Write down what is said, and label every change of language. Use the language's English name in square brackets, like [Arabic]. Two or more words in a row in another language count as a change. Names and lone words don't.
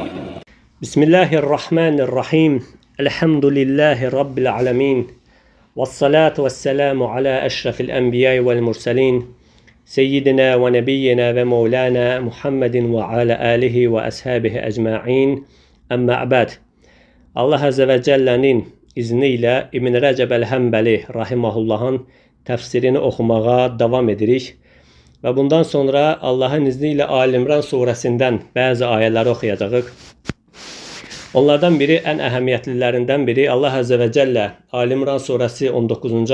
[Arabic] بسم الله الرحمن الرحيم الحمد لله رب العالمين والصلاة والسلام على أشرف الأنبياء والمرسلين سيدنا ونبينا ومولانا محمد وعلى آله وأصحابه أجمعين أما بعد [Turkish] Allah Azze ve Celle'nin izniyle İbn Recep el-Hembeli rahimahullah'ın tefsirini okumaya devam edirik. Ve bundan sonra Allah'ın izniyle Ali İmran suresinden bazı ayetleri okuyacağız. Onlardan biri, en ehemmiyetlilərindən biri Allah Azze ve Celle Ali İmran suresi 19.